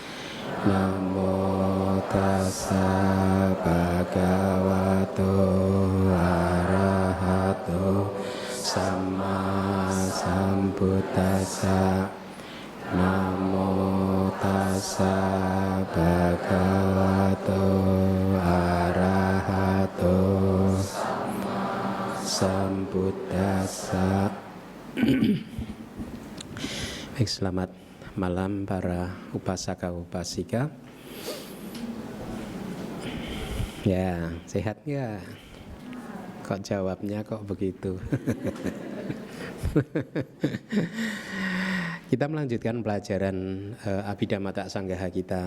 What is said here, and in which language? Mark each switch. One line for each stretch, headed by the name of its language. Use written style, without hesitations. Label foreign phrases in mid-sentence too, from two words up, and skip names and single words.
Pali: Namo tassa bhagavato arahato samma sambuddhassa. Namo tassa bhagavato arahato sambuddhassa.
Indonesian: Baik, selamat malam para
Pali: upasaka upasika.
Indonesian: Ya, sehat nggak? Kok jawabnya kok begitu? Kita melanjutkan pelajaran Abhidhamma Sanggaha kita.